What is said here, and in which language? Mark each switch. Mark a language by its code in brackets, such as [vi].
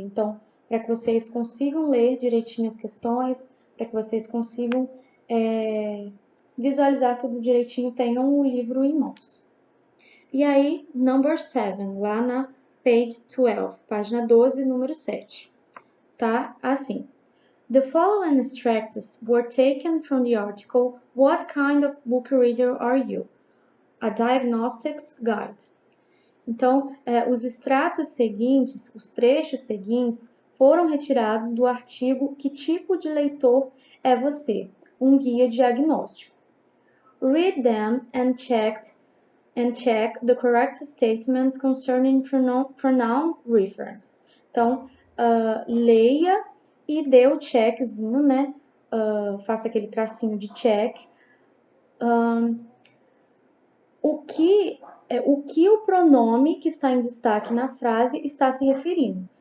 [pt] Então, para que vocês consigam ler direitinho as questões, para que vocês consigam visualizar tudo direitinho, tenham o livro em mãos. E aí, [en] number 7, [pt] lá na [en] page 12, [pt] página 12, número 7. Tá assim. [en] The following extracts were taken from the article What Kind of Book Reader Are You? A Diagnostics Guide. [pt] Então, os extratos seguintes, os trechos seguintes, foram retirados do artigo Que tipo de leitor é você? Um guia diagnóstico. [en] Read them and check the correct statements concerning pronoun reference. [pt] Então, leia e dê o checkzinho, né? Faça aquele tracinho de check. O que o pronome que está em destaque na frase está se referindo.